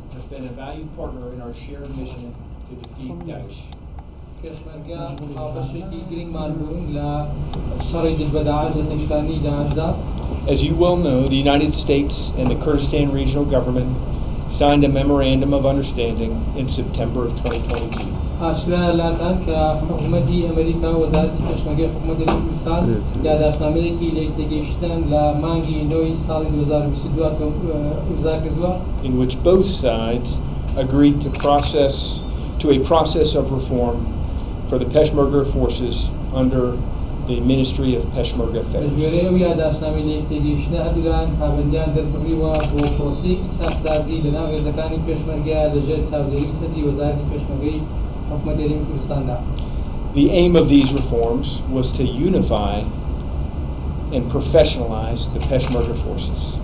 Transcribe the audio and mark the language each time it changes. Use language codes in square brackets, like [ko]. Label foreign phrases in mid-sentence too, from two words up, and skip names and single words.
[en] been a valued partner in our shared mission to defeat Daesh. [ckb] پێشمەرگە هاوبەشێکی گرنگمان بوون لە شەڕی دژ بە داعش لە تێکشکاندنی داعشدا. [en] As you well know, the United States and the Kurdistan Regional Government signed a memorandum of understanding in September of 2022. [ckb] ئاشکرا لاتان کە حکوومەتی ئەمریکا و وەزارەتی پێشمەرگەی حکوومەتی کوردستان یاداشنامەیەکی لە تێگەیشتن لە مانگی نۆی ساڵی 2022 ئیمزا کردووە. [en] In which both sides agreed to a process of reform for the Peshmerga forces under the Ministry of Peshmerga Affairs. The aim of these reforms was to unify and professionalize the Peshmerga forces.